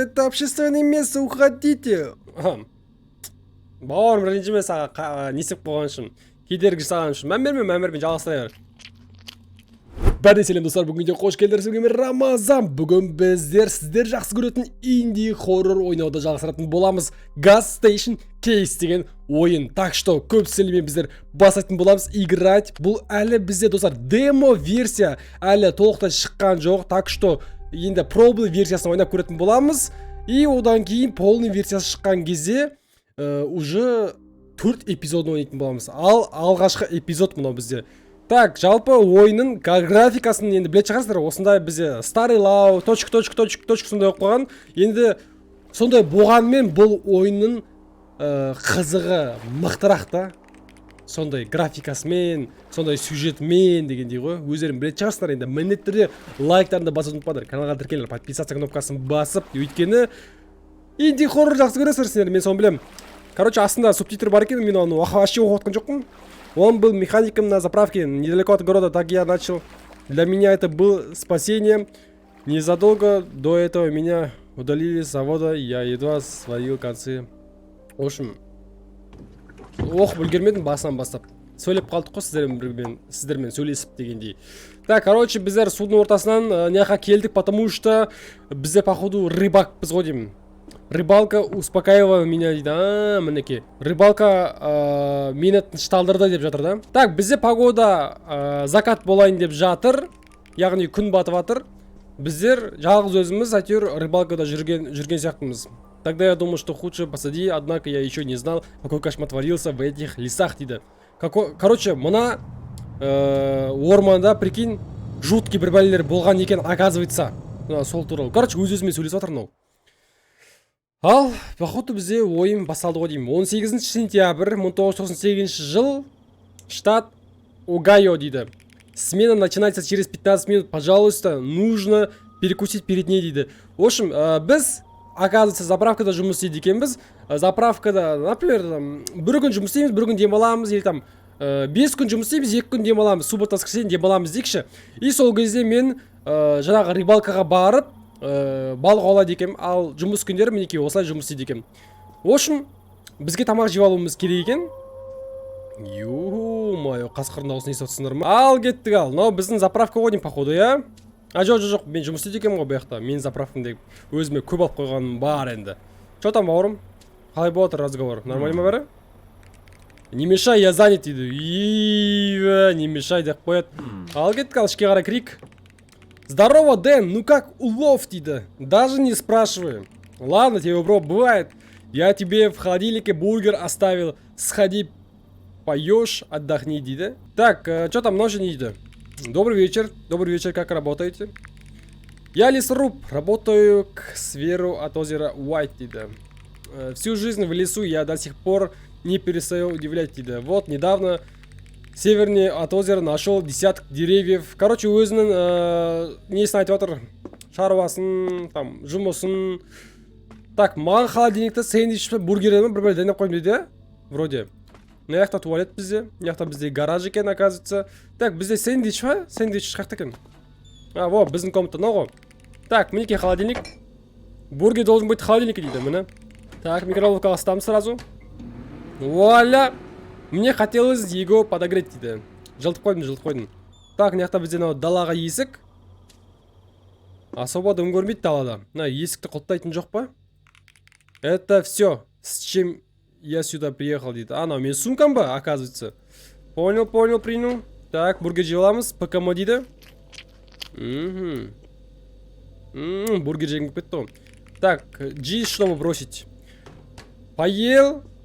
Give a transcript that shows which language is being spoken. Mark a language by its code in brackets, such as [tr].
[ru] Это общественное место, уходите. [kk] Бауырым ренжіме саған несіп қойған үшін. Кедергі жасаған үшін. Мән берме, жалғастыра бер. Бәріне сәлем достар, бүгінде қош келдіңіздер. Мен Рамазан. Бүгін біздер сіздер жақсы көретін инди хоррор ойнауды жалғастыратын боламыз. Gas Station Case деген ойын. [ru] Так что [kk] көп сөйлемей біздер басатын боламыз, играть. Бұл әлі бізде достар демо версия, әлі толықтай шыққан жоқ. [ru] Так что [kk] енді пробный версиясын ойнап көретін боламыз. И одан кейін полный версиясы шыққан кезде уже 4 эпизодын ойнайтын боламыз. Ал алғашқы эпизод мынау бізде. Так, жалпы ойынның графикасын енді білет шығарсыздар. Осындай бізде старый лау, точка сондай оқып қойған. Енді сондай болғанмен бұл ойынның қызығы мықтырақ та. Сондай графикасымен, сондай сюжетмен дегендей ғой. Өздерің білет шығарсыздар. Енді міндетті түрде лайктарыңды басып ұмытпаңдар. Каналға тіркеліңдер, подписаться кнопкасын басып, өйткені инди хоррор жақсы көресіздер, мен соны білем. Короче, астында субтитр бар екен, мен оны вообще оқып отқан жоқпын. [ru] Он был механиком на заправке недалеко от города, так я начал. Для меня это было спасением. Незадолго до этого меня удалили с завода, я едва сводил концы. В общем, [kk] оқып үлгермедім басынан бастап. Сөйлеп қалдық қой сіздермен сөйлесіп дегендей. Так, короче, біздер судың ортасынан неға келдік, [ru] потому что [kk] бізде походу рыбакпыз ғой деймін. [ru] Рыбалка успокаивала меня [kk] дейді. Мінеке. Рыбалка мені тынышталдырды деп жатыр да. Так, бізде погода закат болайын деп жатыр. Яғни күн батып жатыр. Біздер жалғыз өзіміз әйтеуір рыбалкада жүрген сияқтымыз. [ru] Тогда я думал, что худшее позади, однако я еще не знал, какой кошмар творился в этих лесах [kk] дейді. Короче, мына орманда, [ru] прикинь, жуткий [kk] бір бәлелер болған екен, оказывается. Сол туралы. Короче, өз-өзімен сөйлесіп жатыр мынау. Ал, походу бізде ойын басталды ғой деймін. 18 сентябрь 1998 жыл, штат Огайо дейді. [ru] Смена начинается через 15 минут. Пожалуйста, нужно перекусить перед ней [kk] дейді. [ru] В общем, [kk] біз, оказывается, заправкада жұмыс істейді екенбіз. Заправкада, например, бір күн жұмыс істейміз, бір күн демаламыз, [ru] или там [kk] 5 күн жұмыс істейміз, 2 күн демаламыз, суббота воскресенье демаламыз дейікші. И сол кезде мен жаңағы рыбалкаға барып балық аулайды екем, ал жұмыс күндері мінекей осылай жұмыс істейді екем. В общем, бізге тамақ жеп алуымыз керек екен. [ru] Ё-моё, [kk] қасқырдың дауысын естіп отырсыңдар ма? Ал кеттік ал. Мынау біздің заправка ғой деймін, походу, иә? Жоқ, мен жұмыс істейді екем ғой бұл жақта. Мен заправкамды өзіме көп алып қойғаным бар енді. [ru] Что там, [kk] бауырым? Қалай болады [ru] разговор? Нормально [kk] ма бәрі? [ru] Не мешай, я занят дейді. Не мешай [kk] деп қояды. Ал кеттік ал, ішке қарай кірейік. [ru] Здорово, Дэн, ну как улов [kk] дейді? [ru] Даже не спрашивай. Ладно, тебе, бро, бывает. Я тебе в холодильнике бургер оставил. Сходи, поешь, отдохни [kk] дейді. [ru] Так, что там ночью не дейді? Добрый вечер, как работаете? Я лесоруб, работаю к северу от озера Уайт [kk] дейді. [ru] Всю жизнь в лесу я до сих пор не перестаю удивлять [kk] дейді. [ru] Вот, недавно севернее от озера нашел десяток деревьев. [kk] Короче, өзінің несін айтып отыр. Шаруасын, там, жұмысын. Так, маған холодильникті сэндвич бургерді бір дайындап қойым дейді. Вроде. Мына жақта туалет бізде. Мына жақта бізде гараж екен, оказывается. Так, бізде сэндвич ба? Сэндвич қақта екен. Во, біздің комната мынау ғой. Так, мінекей холодильник. [ru] Бургер должен быть в холодильнике [kk] дейді, міне. [ru] Так, микроволновкаға ставим сразу. Вуаля! Мне хотелось его подогреть [kk] дейді. Жылтып қойдым. Так, мына жақта бізде далаға есік. Особо дым көрмейді далада. Есікті құлттайтын жоқ па? [ru] Это все, с чем я сюда приехал [kk] дейді. Анау мен сумкам ба, оказывается. [ru] Понял, принял. [kk] Так, бургер жеп аламыз. ПКМ дейді. Бургер жегім кетті ғой. Так, G, [ru] чтобы бросить. [kk] Поел,